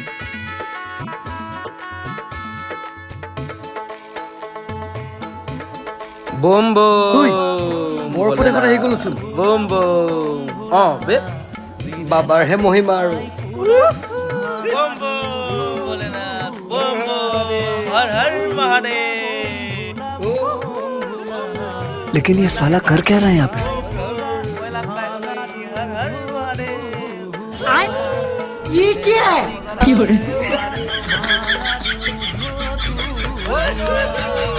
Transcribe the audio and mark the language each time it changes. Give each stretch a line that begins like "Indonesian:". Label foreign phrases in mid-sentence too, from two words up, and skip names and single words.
Assamese: বম ঐ, বম বৰ ফটেখত আহি গ'লোচোন। বম বম। অঁ বে বাবাৰহে মহিমা আৰু। বম বম ভোলেনাথ বম বম হৰ হৰ মহাদেৱ।
Hindi: लेकिन ये साला कर क्या रहा है यहाँ पे? ये क्या है?